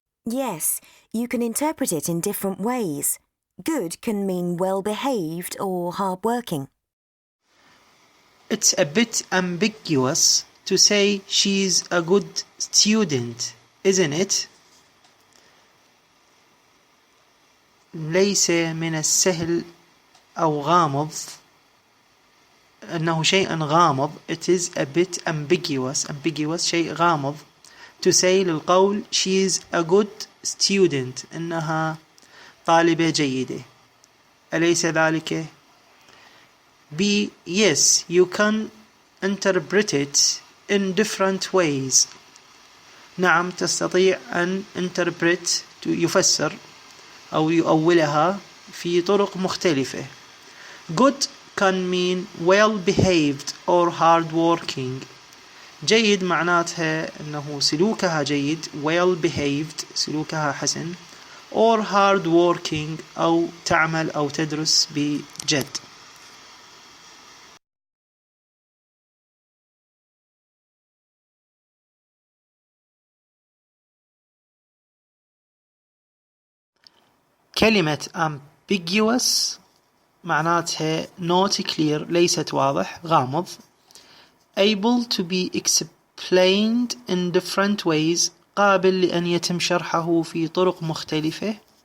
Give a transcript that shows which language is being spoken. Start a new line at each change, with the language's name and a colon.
English: Yes, you can interpret it in different ways. Good can mean well-behaved or hard-working. It's a bit ambiguous to say she's a good student, isn't it?
Arabic: ليس من السهل أو غامض، أنه شيء غامض.
English: It is a bit ambiguous
Arabic: شيء غامض.
English: to say
Arabic: للقول
English: she's a good student،
Arabic: إنها طالبة جيدة، أليس ذلك؟
English: B. Yes, you can interpret it in different ways.
Arabic: نعم، تستطيع أن interpret يفسر أو يؤولها في طرق مختلفة.
English: Good can mean well behaved or hard working.
Arabic: جيد معناتها أنه سلوكها جيد،
English: well behaved
Arabic: سلوكها حسن،
English: or hard working
Arabic: أو تعمل أو تدرس بجد. كلمة ambiguous معناتها
English: not clear
Arabic: ليست واضح، غامض.
English: able to be explained in different ways
Arabic: قابل لأن يتم شرحه في طرق مختلفة.